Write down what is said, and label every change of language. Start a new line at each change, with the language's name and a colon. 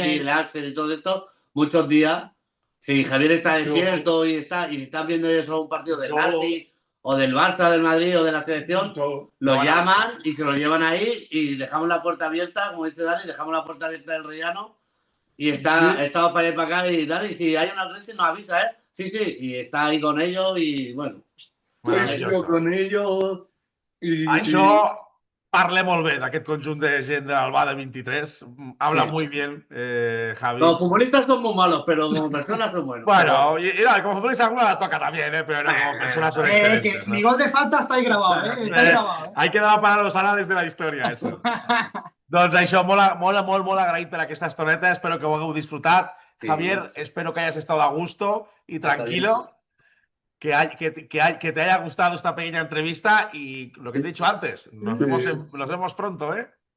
Spanish: Peiri, el Axel y todo esto, muchos días, si Javier está despierto y si están viendo eso un partido del Atleti o del Barça, del Madrid o de la selección, lo llaman y se lo llevan ahí y dejamos la puerta abierta, como dice Dani, dejamos la puerta abierta del Rellano y estamos para allá y para acá y Dani, si hay una crisis nos avisa, ¿eh? Sí, y está ahí con ellos y bueno. Estoy con ellos y
Catalan: Això parla molt bé d'aquest conjunt de gent de l'Albà de 23.
Spanish: Habla Sí. muy bien, Javi. Los futbolistas son muy malos, pero como personas son buenos. Bueno, y como futbolista alguna la toca también, pero no, como personas son Que excelentes. ¿no? mi gol de falta está ahí grabado, ¿eh? Está ahí grabado. Hay que quedar para los anales de la història, eso.
Catalan: Doncs això, molt agraït per aquesta estoneta. Espero que ho hagueu disfrutat. Sí.
Spanish: Javier, espero que hayas estado a gusto y tranquilo. Que te haya gustado esta pequeña entrevista y lo que te he dicho antes, nos vemos pronto, ¿eh?